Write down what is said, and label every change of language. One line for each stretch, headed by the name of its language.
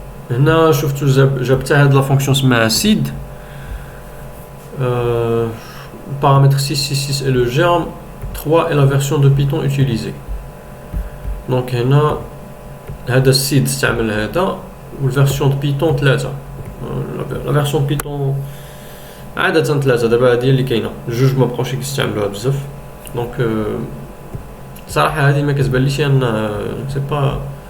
Arabic: هنا شفتو جاب هاد لا فونكسيون اسمها seed.
French: Paramètre 666 est le germe, 3 est la version de Python utilisée.
Arabic: Donc هنا هذا السيد استعمل هذا، والفيرسيون دو بيتون 3. لا فيرسيون دو بيتون عادة 3، دابا هادي اللي كاينه، جوج ما بقاوش كيستعملوها بزاف. دونك صراحه هادي ما كتبانليش ان سي با.